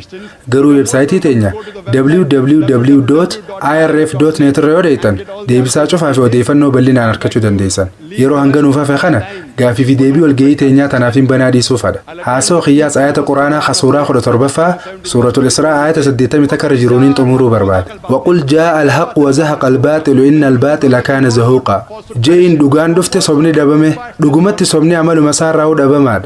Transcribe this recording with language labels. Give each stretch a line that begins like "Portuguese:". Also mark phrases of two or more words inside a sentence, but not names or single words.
Oromo: Garuu weebsaayitii teenya www.irf.net irra yoo deetan deebisaa cufaa fi odeeffannoo bal'inaan argachuu dandeessan. Yeroo hanganuuf hafe kana gaafii fi deebii walgahii teenyaa tanaaf hin banaa dhiisuufadha. Haasoo qiyyaas ayata quraanaa khasuuraa 17ffaa suuratul Israa ayata 80 takka jiruuniin xumuruu barbaada.
Arabic: وقل جاء الحق وزهق الباطل إن الباطل كان زهوقا.
Oromo: Jeeyin dhugaan dhufte sobni dhabame dhugumatti sobni amaluma isaarraa dhabamaadha.